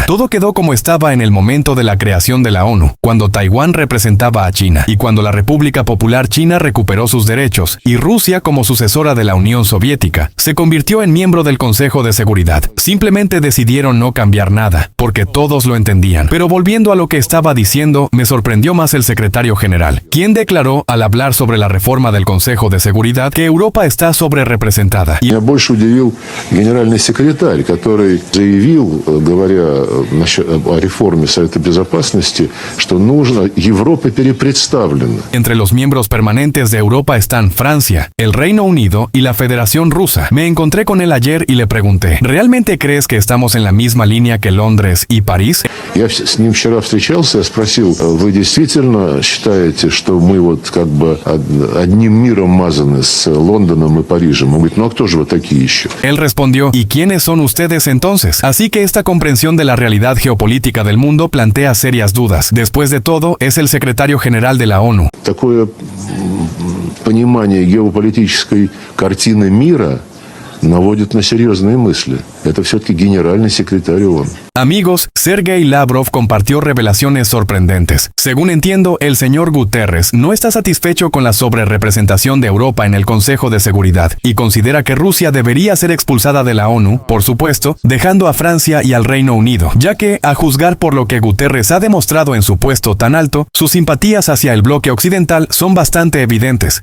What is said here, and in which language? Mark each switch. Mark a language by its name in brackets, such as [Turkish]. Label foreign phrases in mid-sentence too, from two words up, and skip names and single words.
[Spanish] Todo quedó como estaba en el momento de la creación de la ONU, cuando Taiwán representaba a China, y cuando la República Popular China recuperó sus derechos, y Rusia, como sucesora de la Unión Soviética, se convirtió en miembro del Consejo de Seguridad. Simplemente decidieron no cambiar nada, porque todos lo entendían. Pero volviendo a lo que estaba diciendo, me sorprendió más el secretario general, quien declaró, al hablar sobre la reforma del Consejo de Seguridad, que Europa está sobrerepresentada. [Russian] Меня больше удивил генеральный секретарь, который заявил, говоря о реформе Совета Безопасности, что нужно, Европа перепредставлена. [Spanish] Entre los miembros permanentes de Europa están Francia, el Reino Unido y la Federación Rusa. Me encontré con él ayer y le pregunté, ¿realmente crees que estamos en la misma línea que Londres y París? [Russian] Я с ним вчера встречался, я спросил, вы действительно считаете, что мы вот как бы одним миром мазаны с Лондоном и Парижем? Он говорит, ну а кто же вы такие еще? [Spanish] Él respondió, ¿y quiénes son ustedes entonces? Así que esta comprensión de la realidad geopolítica del mundo plantea serias dudas. Después de todo, es el secretario general de la ONU. [Russian] Такое понимание геополитической картины мира наводит на серьезные мысли. Это все-таки генеральный секретарь ООН. [Spanish] Amigos, Sergei Lavrov compartió revelaciones sorprendentes. Según entiendo, el señor Guterres no está satisfecho con la sobrerepresentación de Europa en el Consejo de Seguridad y considera que Rusia debería ser expulsada de la ONU, por supuesto, dejando a Francia y al Reino Unido, ya que, a juzgar por lo que Guterres ha demostrado en su puesto tan alto, sus simpatías hacia el bloque occidental son bastante evidentes.